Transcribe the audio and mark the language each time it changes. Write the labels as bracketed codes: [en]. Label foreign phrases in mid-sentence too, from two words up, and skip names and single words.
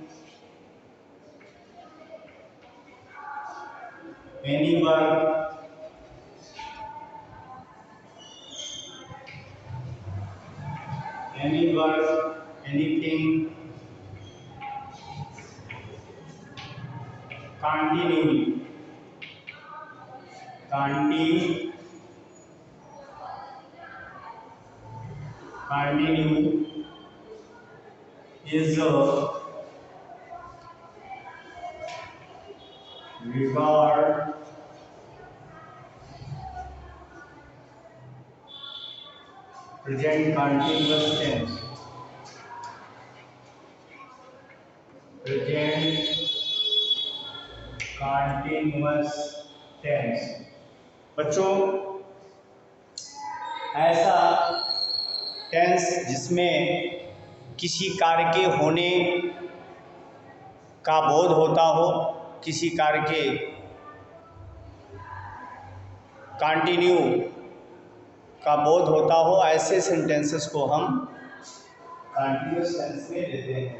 [en] any work, anything, continue, continue is a regard present continuous tense. Present continuous tense [hi] बच्चों ऐसा टेंस जिसमें किसी कार्य के होने का बोध होता हो, किसी कार्य के कंटिन्यू का बोध होता हो, ऐसे सेंटेंसेस को हम [en] continuous tense [hi] में लेते हैं।